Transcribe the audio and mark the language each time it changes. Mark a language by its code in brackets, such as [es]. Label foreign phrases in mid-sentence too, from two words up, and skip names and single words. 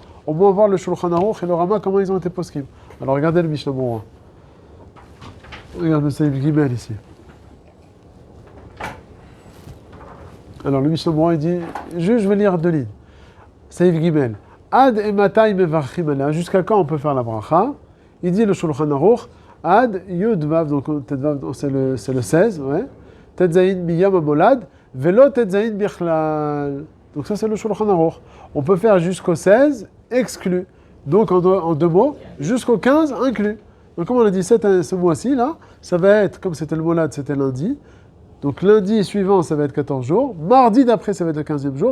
[fr] Au moins voir le Shulchan Aruch et le Rama, comment ils ont été poskim. Alors, regardez le Mishnah Berurah. Regardez le Saïf Gimel ici. Alors, le Mishnah Berurah, il dit, je vais lire 2 lignes. Saïf Gimel. [he] עד אימתי מברכים עליה. [fr] Jusqu'à quand on peut faire la bracha? Il dit le Shulchan Aruch. [he] עד יוד וו, [fr] donc c'est le 16, ouais. [he] טז מיום המולד ולא טז בכלל. [fr] Donc ça c'est le Shulchan Aruch. On peut faire jusqu'au 16 exclu. Donc en 2 mots, jusqu'au 15 inclus. Donc comme on a dit ce mois-ci là, ça va être comme c'était le molad, c'était lundi. Donc lundi suivant, ça va être 14 jours. Mardi d'après, ça va être le 15e jour.